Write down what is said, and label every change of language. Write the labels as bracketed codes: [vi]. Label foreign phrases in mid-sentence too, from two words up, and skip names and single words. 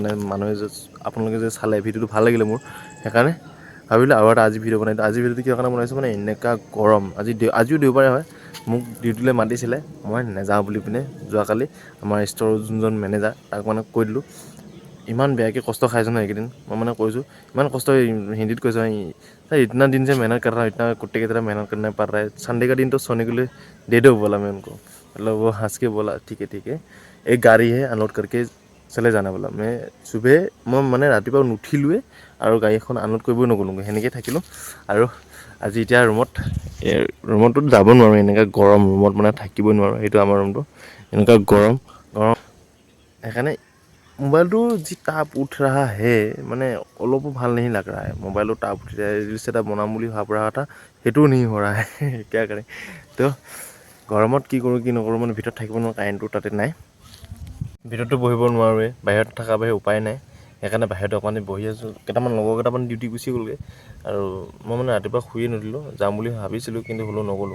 [as] মানে মানুহে যে আপোনালোকে যে চালে ভিডিঅ'টো ভাল লাগিলে মোৰ, সেইকাৰণে ভাবিলোঁ আৰু এটা আজি ভিডিঅ' বনাই দিওঁ। আজি ভিডিঅ'টো কিয় কাৰণে বনাইছোঁ মানে এনেকুৱা গৰম, আজিও দেওবাৰে হয়। মোক ডিউটিলৈ মাতিছিলে, মই নাযাওঁ বুলি পিনে যোৱাকালি আমাৰ ষ্ট'ৰৰ যোনজন মেনেজাৰ তাক মানে কৈ দিলোঁ। ইমান বেয়াকৈ কষ্ট খাইছোঁ নহয় এইকেইদিন, মই মানে কৈছোঁ ইমান কষ্ট। হিন্দীত কৈছোঁ, [hi] इतना दिन से मेहनत कर रहा हूँ, इतना कुत्ते की तरह मेहनत करना पड़ रहा है, संडे का दिन तो सोने के लिए दे दो बोला मैं उनको। मतलब वो हंस के बोला ठीक है, एक गाड़ी है अनलोड करके [as] চলে জানা বোলা। মই মানে ৰাতিপুৱা নুঠিলোৱে আৰু গাড়ীখন আনলোড কৰিবই নগ'লোগৈ, সেনেকৈ থাকিলোঁ। আৰু আজি এতিয়া ৰুমততো যাব নোৱাৰোঁ, এনেকুৱা গৰম ৰুমত মানে থাকিবই নোৱাৰোঁ। সেইটো আমাৰ ৰুমটো এনেকুৱা গৰম। সেইকাৰণে মোবাইলটো যি তাপ [hi] उठ रहा है, [as] মানে অলপো ভাল [hi] नहीं लग रहा है। [as] মোবাইলটো তাপ উঠি যায়, ৰিলছ এটা বনাম বুলি ভাব [hi] रहा था, [as] সেইটোও [hi] नहीं हो रहा है। क्या करें? [as] তো গৰমত কি কৰোঁ কি নকৰোঁ, মানে ভিতৰত থাকিব নোৱাৰোঁ, কাৰেণ্টটো তাতে নাই। ভিতৰতো বহিব নোৱাৰোঁৱে, বাহিৰত থকা বাহিৰে উপায় নাই। সেইকাৰণে বাহিৰতে অকণমান বহি আছোঁ। লগৰ কেইটামান ডিউটি গুচি গ'লগৈ আৰু মই মানে ৰাতিপুৱা শুইয়ে নুঠিলোঁ। যাম বুলি ভাবিছিলোঁ কিন্তু হ'লেও নগ'লোঁ।